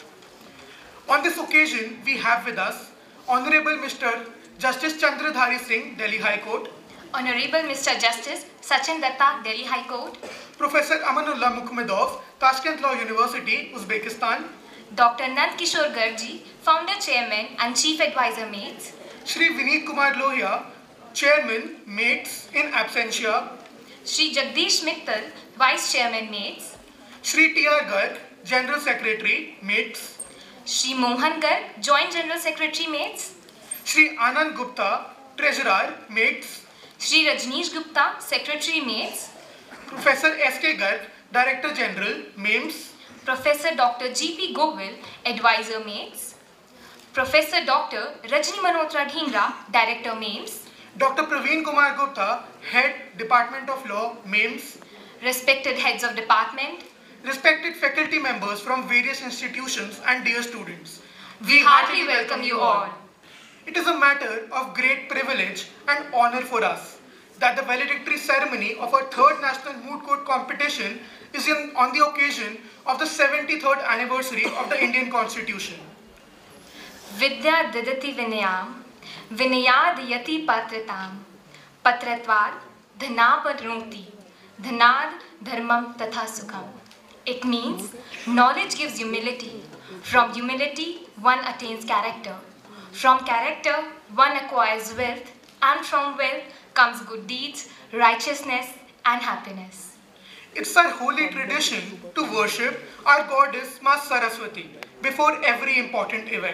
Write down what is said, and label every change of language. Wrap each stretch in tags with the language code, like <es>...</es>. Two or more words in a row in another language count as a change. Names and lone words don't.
<en>On this occasion, we have with us Honorable Mr. Justice Chandradhari Singh, Delhi High Court, Honorable Mr. Justice Sachin Datta, Delhi High Court, Professor Amanullah Mukhmedov, Tashkent Law University, Uzbekistan, Dr. Nand Kishore Garg, Founder Chairman and Chief Advisor MAIMS, Shri Vineet Kumar Lohia, Chairman MAIMS in absentia, Shri Jagdish Mittal, Vice Chairman MAIMS, Shri T.R. Garg, General Secretary MAIMS, Shri Mohan Garg, Joint General Secretary MAIMS, Shri Anand Gupta, Treasurer MAIMS, Shri Rajneesh Gupta, Secretary MAIMS, Professor S.K. Garg, Director General MAIMS, Professor Dr. G.P. Govil, Advisor MAIMS, Professor Dr. Rajni Manotra Dhingra, Director MAIMS, Dr. Praveen Kumar Gupta, Head Department of Law MAIMS, respected heads of department, respected faculty members from various institutions and dear students. We heartily welcome you all. It is a matter of great privilege and honor for us that the valedictory ceremony of our 3rd National Moot Court Competition is on the occasion of the 73rd anniversary of the Indian Constitution.</en> <sa>विद्या ददाति विनयम्, विनयाद् याति पात्रताम्, पात्रत्वाद् धनमाप्नोति, धनाद् धर्मम् ततः सुखम्.</sa> <en>It means knowledge gives humility. From humility, one attains character. From character, one acquires wealth. And from wealth comes good deeds, righteousness, and happiness. It's our holy tradition to worship our goddess Ma Saraswati before every important event.</en>